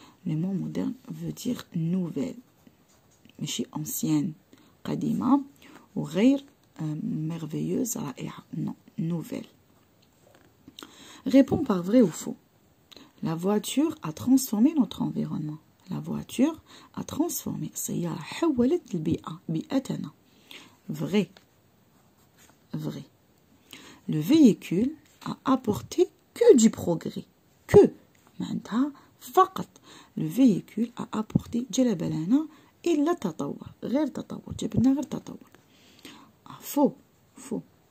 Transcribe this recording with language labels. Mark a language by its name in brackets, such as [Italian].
[French] Le mot moderne veut dire nouvelle, mais ancienne, qadima, ou غير merveilleuse, ra'i'a. Non, nouvelle. Réponds par vrai ou faux. La voiture a transformé notre environnement. La voiture a transformé. [Arabic] السيارة حولت البيئة بيئتنا. [French] Vrai. Vrai. Le véhicule a apporté que du progrès. [Arabic] Que. معناتها فقط. [French] Le véhicule a apporté [Arabic] جلب لنا إلا تطور. غير تطور. جبنا غير تطور. [French] Faux. Faux.